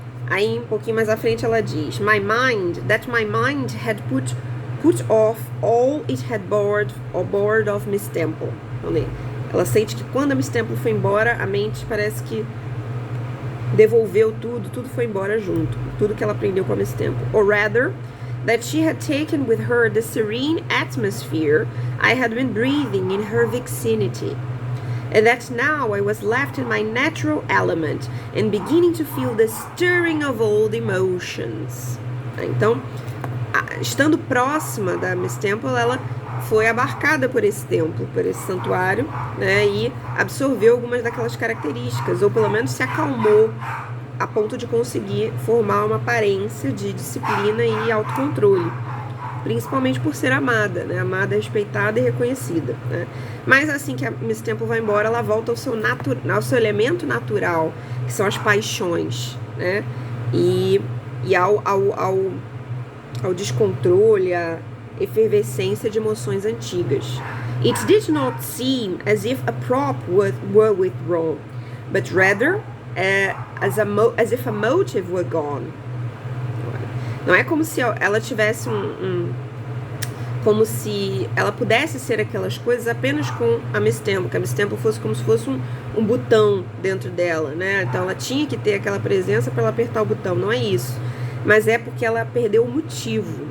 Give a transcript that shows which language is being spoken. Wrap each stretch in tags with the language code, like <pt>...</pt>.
<pt>Aí um pouquinho mais à frente ela diz:</pt> <en>my mind had put put off all it had bored of Miss Temple.</en> <pt>Ela sente que quando a Miss Temple foi embora, a mente parece que devolveu tudo foi embora junto, tudo que ela aprendeu com a Miss Temple.</pt> <en>Or rather, that she had taken with her the serene atmosphere I had been breathing in her vicinity, and that now I was left in my natural element and beginning to feel the stirring of old emotions.</en> <pt>Então, estando próxima da Miss Temple, ela foi abarcada por esse templo, por esse santuário, né, e absorveu algumas daquelas características, ou pelo menos se acalmou a ponto de conseguir formar uma aparência de disciplina e autocontrole, principalmente por ser amada, né, amada, respeitada e reconhecida, né. Mas assim que a Miss Temple vai embora, ela volta ao seu elemento natural, que são as paixões, né, e ao descontrole, à efervescência de emoções antigas.</pt> <en>It did not seem as if a prop were withdrawn, but rather as if a motive were gone.</en> <pt>Não é como se ela tivesse como se ela pudesse ser aquelas coisas apenas com a Miss Temple, que a Miss Temple fosse como se fosse um botão dentro dela, né? Então ela tinha que ter aquela presença para ela apertar o botão, não é isso. Mas é porque ela perdeu o motivo.</pt>